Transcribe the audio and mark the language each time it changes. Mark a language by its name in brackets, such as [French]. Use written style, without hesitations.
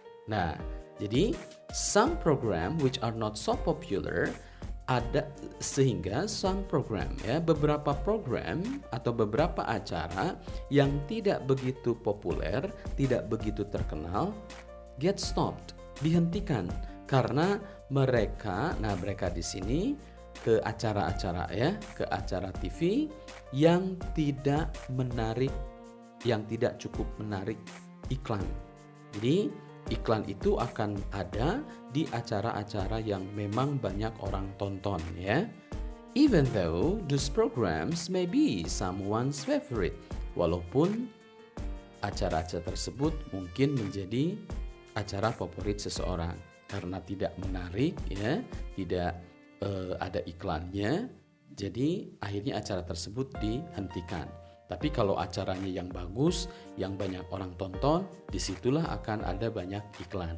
[Indonesian] Nah, jadi [English] some program which are not so popular, [Indonesian] ada sehingga [English] some program [Indonesian] ya, beberapa program atau beberapa acara yang tidak begitu populer, tidak begitu terkenal, [English] get stopped, [Indonesian] dihentikan karena mereka di sini ke acara-acara ya, ke acara TV yang tidak menarik, yang tidak cukup menarik iklan. Jadi iklan itu akan ada di acara-acara yang memang banyak orang tonton ya. [English] Even though those programs may be someone's favorite. [Indonesian] Walaupun acara-acara tersebut mungkin menjadi acara favorit seseorang karena tidak menarik ya, tidak ada iklannya. Jadi akhirnya acara tersebut dihentikan. Tapi kalau acaranya yang bagus, yang banyak orang tonton, disitulah akan ada banyak iklan.